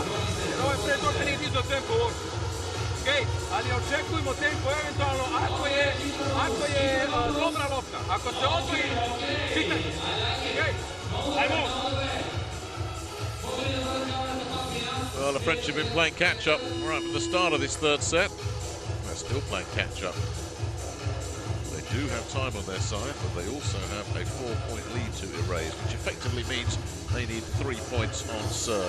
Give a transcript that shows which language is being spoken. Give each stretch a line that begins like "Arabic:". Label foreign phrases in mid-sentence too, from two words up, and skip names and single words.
Serbian: Jer ovaj pre toga nije dizao tempo uopšte. Okay. Ali očekujemo tempo eventualno ako je dobra lopta. Ako se odvoji, čitaj. Okay. Ajmo!
English: Well, the French have been playing catch-up right from the start of this third set. They're still playing catch-up. They do have time on their side, but they also have a 4-point lead to erase, which effectively means they need 3 points on serve.